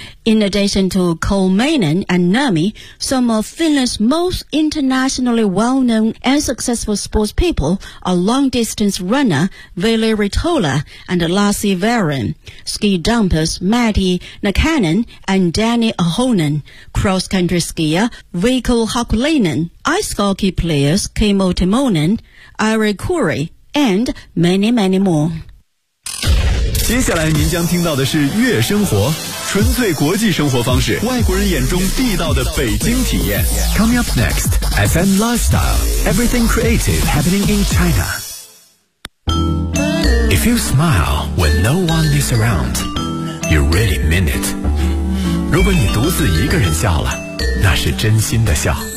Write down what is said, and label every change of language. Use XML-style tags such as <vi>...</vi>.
<en>In addition to Kolmanen and Nurmi, some of Finland's most internationally well-known and successful sports people are long-distance runner Ville Ritola and Lasse Vaaran, ski jumpers Matti Nakanen and Danny Ahonen, cross-country skier Veikko Hakulainen, ice hockey players Kimmo Timonen, Ari Kuri, and many, many more.</en> <zh>接下来您将听到的是悦生活，纯粹国际生活方式，外国人眼中地道的北京体验。</zh> <en>Coming up next, FM Lifestyle, everything creative happening in China. If you smile when no one is around, you really mean it.</en> <zh>如果你独自一个人笑了，那是真心的笑。</zh>